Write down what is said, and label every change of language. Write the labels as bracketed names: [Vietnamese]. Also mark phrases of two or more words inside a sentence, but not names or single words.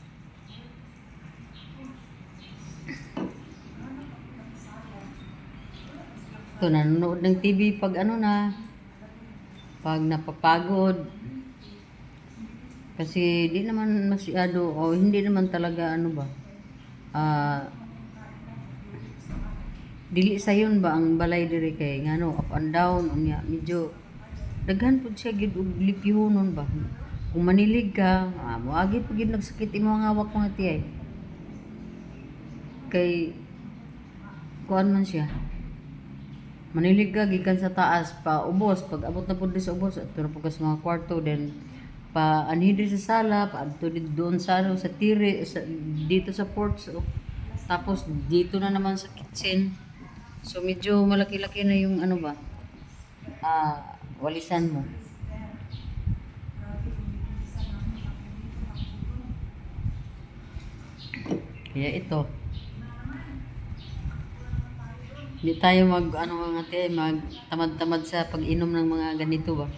[Filipino] Ito, nanonood ng TV pag pag napapagod. Kasi di naman masyado, hindi naman talaga [Cebuano] dili sayon ba ang balay diri kay [English] up and down [Cebuano] unya medyo daghan pud siya gid og lipyonon ba. Kung manilig ka, moagi pud gid nagsakit imong hawak mga tiyay. Kay kuan man siya. Manilig ka gikan sa taas pa ubos, pag abot na pud sa ubos ato na pud sa mga kwarto, then pa anhidri sa sala, pa adto doon sa dito sa porch, [Filipino] tapos dito na naman sa kitchen. So medyo malaki-laki na yung walisan mo. Kaya ito, hindi tayo magtamad-tamad sa pag-inom ng mga ganito ba.